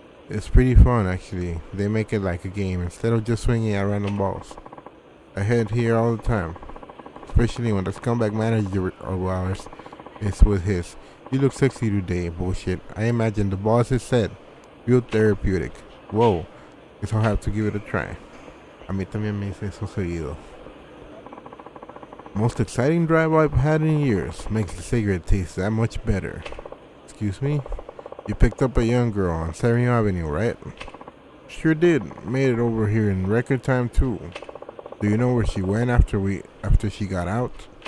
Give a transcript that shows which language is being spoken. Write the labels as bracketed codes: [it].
[en] It's pretty fun, actually. They make it like a game instead of just swinging at random balls. I head here all the time, especially when the scumbag manager of ours is with his "You look sexy today" bullshit. I imagine the boss is said, "Feel therapeutic." Whoa, guess I'll have to give it a try. [es] A mí también me dice eso seguido. [en] Most exciting drive I've had in years. Makes the cigarette taste that much better. Excuse me? You picked up a young girl on 7th Avenue, right? Sure did. Made it over here in record time too. Do you know where she went after she got out?